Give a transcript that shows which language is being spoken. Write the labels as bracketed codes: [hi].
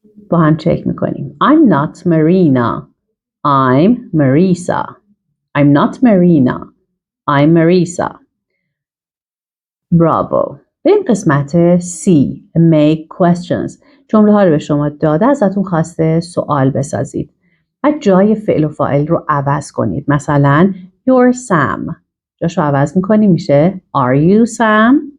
[fa] با هم چک میکنیم. [en] I'm not Marina. I'm Marisa. I'm not Marina. I'm Marisa. Bravo. [fa] به این قسمت C. [en] Make questions. [fa] جمله ها رو به شما داده ازتون خواسته سوال بسازید. و جای فعل و فاعل رو عوض کنید. [en] مثلا You're Sam. [fa] جاش رو عوض میکنیم میشه [en] Are you Sam?